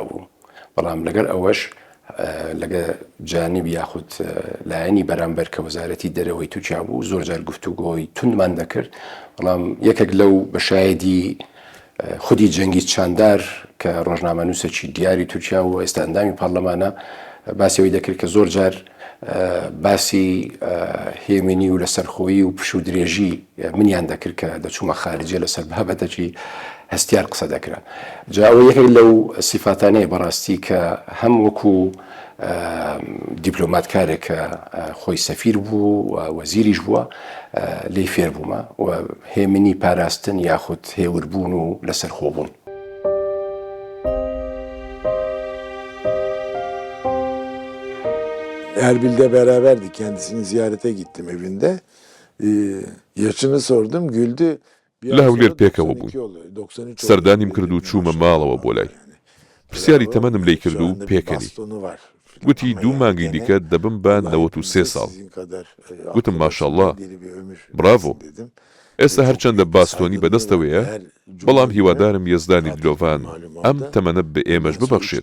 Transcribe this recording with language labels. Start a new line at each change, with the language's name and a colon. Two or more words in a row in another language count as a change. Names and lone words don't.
Central Kurdish: بوو، بەڵام لەگەر ئەوەش لەگە جانب یاخود لایەنی بەرامبەر کە وەزارەتی دەرەوەی تورکیا بوو زۆر جار گفتوگۆی توندمان دەکرد، بەڵام یەکێک لەو بەشایەدی خودی جەنگی چاندار کە ڕۆژنامەنووسێکی دیاری تورکیا و ئێستا ئەندامی پارلەمانە باسیەوەی دەکرد کە زۆر جار باسی هێمنی و لەسەرخۆیی و پش و درێژی منیان دەکرد کە دەچوومە خارجێ لەسەر بابەتێکی هەستیار قسە دەکرا. جا ئەوە یەکێک لەو سیفاتانەیە بەڕاستی کە هەم وەکو دیبلۆماتکارێک کە خۆی سەفیر بوو و وەزیریش بووە لێی فێر بوومە و هێمنی پاراستن یاخود هێوربوون و لەسەرخۆبوون.
Turkish: Erbil'de beraberdik. Kendisini ziyarete gittim evinde. Yaşını sordum, güldü.
Central Kurdish: لە هەولێر پێکەوە بوون. سەردانیم کرد و چوومە ماڵەوە بۆ لای. پرسیاری تەمەنم لێی کرد و پێکەنی. گوتی 2 مانگی دیکە دەبم بە 93 ساڵ. گوتم ماشەڵڵا، براڤۆ. ئێستا هەرچەندە باستۆنی بەدەستەوەیە، بەڵام هیوادارم یەزدانی دلۆڤان ئەم تەمەنە بە ئێمەش ببەخشێت.